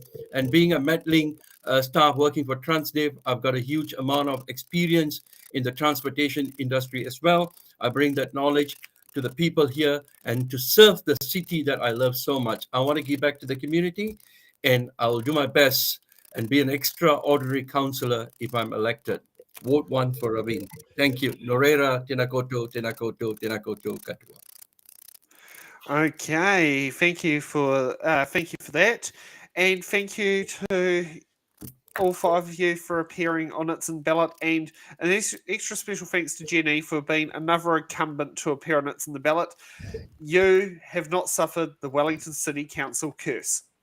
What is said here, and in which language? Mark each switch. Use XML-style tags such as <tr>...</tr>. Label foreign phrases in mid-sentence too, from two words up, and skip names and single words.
<en>And being a meddling staff working for Transdev, I've got a huge amount of experience in the transportation industry as well. I bring that knowledge to the people here and to serve the city that I love so much. I want to give back to the community, and I will do my best and be an extraordinary councillor if I'm elected. Vote 1 for Ravine. Thank you.</en> <mi>Norera, tēnā koutou, tēnā koutou, tēnā koutou katoa.</mi> <en>Okay, thank you for that, and thank you to all 5 of you for appearing on It's in Ballot, and an extra special thanks to Jenny for being another incumbent to appear on It's in the Ballot. You have not suffered the Wellington City Council curse.</en>